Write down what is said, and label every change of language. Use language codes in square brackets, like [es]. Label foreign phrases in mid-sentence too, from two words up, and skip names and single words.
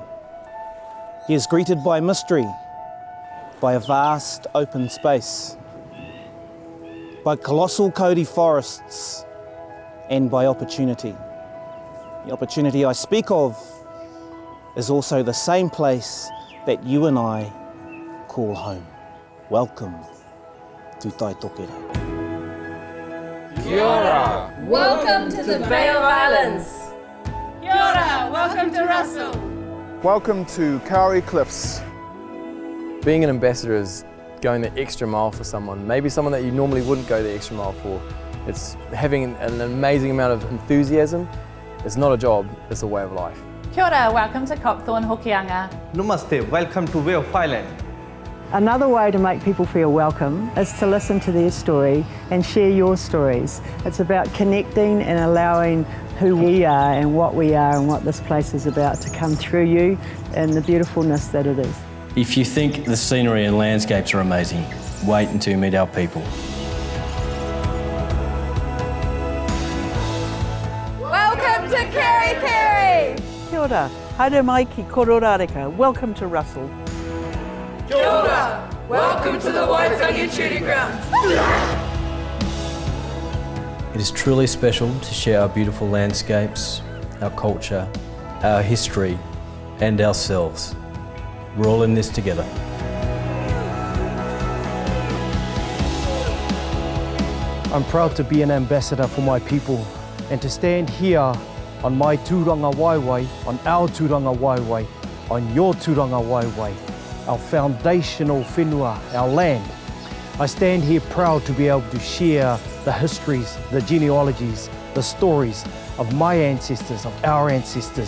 [en] He is greeted by mystery, by a vast open space, by colossal kauri forests, and by opportunity. The opportunity I speak of is also the same place that you and I call home. Welcome to Tokerau. [mi] Kia ora! [en] Welcome to the Bay of Islands. [mi] Kia ora! [en] Welcome to Russell. Welcome to Kauri Cliffs. Being an ambassador is going the extra mile for someone, maybe someone that you normally wouldn't go the extra mile for. It's having an amazing amount of enthusiasm. It's not a job, it's a way of life. [mi] Kia ora! [en] Welcome to Copthorne Hokianga. Namaste, welcome to Bay of Island. Another way to make people feel welcome is to listen to their story and share your stories. It's about connecting and allowing who we are and what this place is about to come through you and the beautifulness that it is. If you think the scenery and landscapes are amazing, wait until you meet our people. Welcome to Keri. [mi] Kia ora, haere mai ki kororareka. [en] Welcome to Russell. [mi] Kia ora. [en] Welcome to the Waitangi Shooting Grounds. It is truly special to share our beautiful landscapes, our culture, our history, and ourselves. We're all in this together. I'm proud to be an ambassador for my people and to stand here on my [mi] tūranga waiwai, [en] on our [mi] tūranga waiwai, [en] on your [mi] tūranga waiwai, [en] our foundational whenua, our land. I stand here proud to be able to share the histories, the genealogies, the stories of my ancestors, of our ancestors.